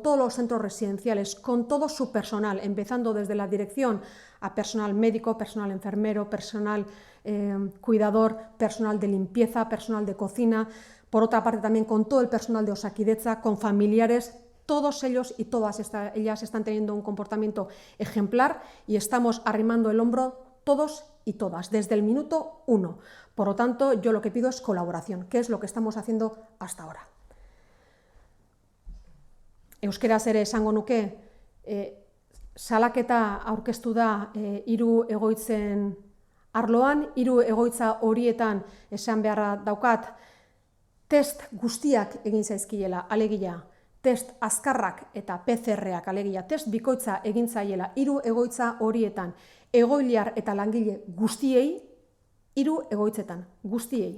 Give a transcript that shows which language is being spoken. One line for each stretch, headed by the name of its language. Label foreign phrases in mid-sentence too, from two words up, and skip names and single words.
Spanish: todos los centros residenciales, con todo su personal, empezando desde la dirección a personal médico, personal enfermero, personal cuidador, personal de limpieza, personal de cocina, Por otra parte, también con todo el personal de Osakidetza, con familiares, todos ellos y todas ellas están teniendo un comportamiento ejemplar y estamos arrimando el hombro todos y todas, desde el minuto 1. Por lo tanto, yo lo que pido es colaboración, que es lo que estamos haciendo hasta ahora.
Basque: Euskeraz ere esango nuke, salaketa aurkeztu da 3 egoitzen arloan, 3 egoitza horietan esan beharra daukat, test guztiak egin zaizkiela, alegia, test azkarrak eta PCR-ak, alegia, test bikoitza egin zaiela 3 egoitza horietan, egoiliar eta langile guztiei, 3 egoitzetan, guztiei.